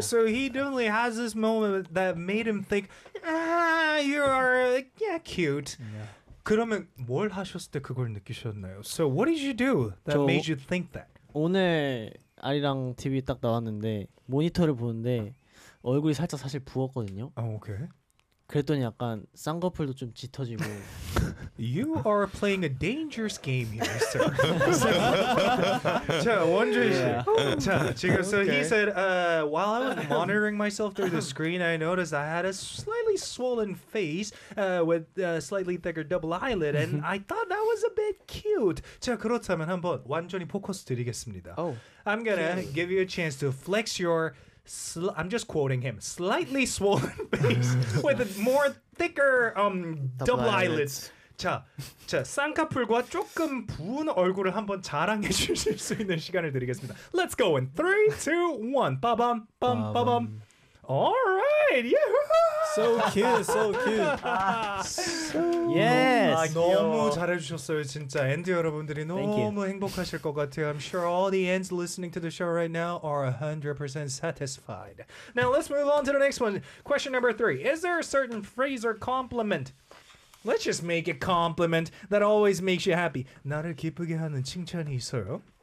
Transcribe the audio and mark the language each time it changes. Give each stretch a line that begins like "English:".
English: So he definitely has this moment that made him think, you are, yeah, cute. Yeah.
Korean: 그러면 뭘 하셨을 때 그걸 느끼셨나요?
English: So what did you do that made you think that?
Korean: 오늘 아리랑 TV 딱 나왔는데 모니터를 보는데 얼굴이 살짝 사실 부었거든요.
English: Okay.
Korean: 그랬더니 약간 쌍꺼풀도 좀 짙어지고.
English: You are playing a dangerous game here, sir.
Korean: 자, 원준 씨. 자, 지금,
English: so he said, while I was monitoring myself through the screen, I noticed I had a slightly swollen face with a slightly thicker double eyelid, and I thought that was a bit cute.
Korean: 자, 그렇다면 한번 완전히 포커스 드리겠습니다.
English: I'm gonna give you a chance to flex your... I'm just quoting him. Slightly swollen face with a more thicker double eyelids.
Korean: 자, 쌍꺼풀과 조금 부은 얼굴을 한번 자랑해 주실 수 있는 시간을 드리겠습니다.
English: Let's go in 3, 2, 1. 빠밤, 빰, 빠밤. All right, yeah. So cute, so cute. yes.
Korean: 너무 잘해주셨어요, 진짜. 앤디 여러분들이 너무 행복하실 것 같아요.
English: I'm sure all the ends listening to the show right now are 100% satisfied. Now let's move on to the next one. Question number 3. Is there a certain phrase or compliment? Let's just make a compliment that always makes you happy.
Korean: 나를 기쁘게 하는 칭찬이 있어요.